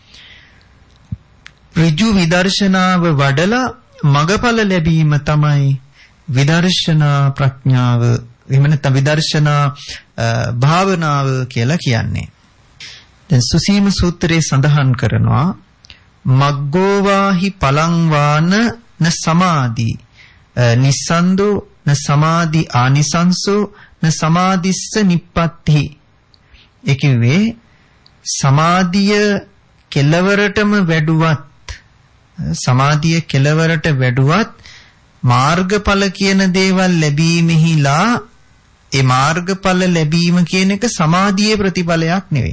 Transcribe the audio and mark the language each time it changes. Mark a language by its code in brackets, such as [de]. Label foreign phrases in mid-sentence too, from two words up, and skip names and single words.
[si] ඍජු විදර්ශනාව වඩලා මගඵල ලැබීම තමයි විදර්ශනා ප්‍රඥාව එහෙම නැත්නම් විදර්ශනා භාවනාව කියලා කියන්නේ. දැන් සුසීම සූත්‍රයේ සඳහන් කරනවා [pi] මග්ගෝවාහි පලං වාන න සමාධි නිස්සන්දෝ න සමාධි ආනිසංසෝ න සමාධිස්ස නිප්පත්ති. [si] ඒ කිව්වේ සමාධිය කෙලවරටම වැඩුවත් මාර්ගඵල කියන දේවල් ලැබීමෙහිලා ඒ මාර්ගඵල ලැබීම කියන එක සමාධියේ ප්‍රතිඵලයක් නෙවෙයි.